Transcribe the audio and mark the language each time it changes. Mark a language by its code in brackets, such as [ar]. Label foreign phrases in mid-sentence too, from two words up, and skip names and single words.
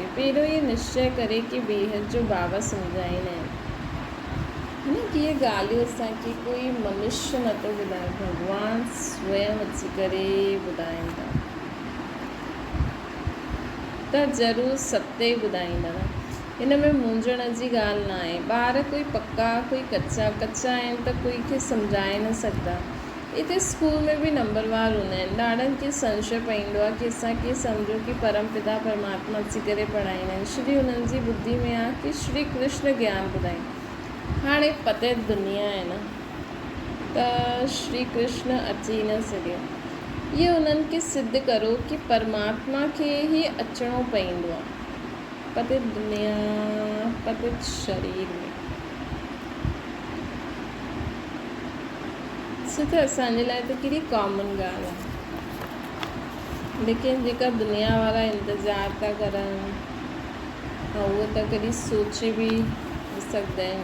[sd] पहिरियों इहे निश्चय करे की बेहद जो बाबा सम्झाईंदा आहिनि, है न, कि इहे ॻाल्हियूं असांखे कोई मनुष्य नथो ॿुधाए, भॻवानु स्वयं अची करे ॿुधाइनि था, त ज़रूरु सत्य ई ॿुधाईंदा। हिन में मुंझण जी ॻाल्हि न आहे। ॿार कोई पक्का कोई कच्चा आहिनि त कोई खे सम्झाए न सघंदा। हिते स्कूल में बि नंबरवार हूंदा आहिनि। ॾाढनि खे संशय पवंदो आहे की असांखे सम्झो कि परमपिता परमात्मा अची करे पढ़ाईंदा आहिनि। श्री हुननि जी ॿुद्धि में आहे कि श्री कृष्ण ज्ञान ॿुधाईं। हाणे पते दुनिया आहे न, त श्री कृष्ण अची न सघियो। इहो उन्हनि खे सिद्ध करो कि परमात्मा खे ई अचिणो पवंदो आहे पते दुनिया पते शरीर में। त असांजे लाइ त कहिड़ी कॉमन ॻाल्हि आहे, लेकिन जेका दुनिया वारा इंतज़ारु था करनि उहो त कॾहिं सोचे बि सघंदा आहिनि।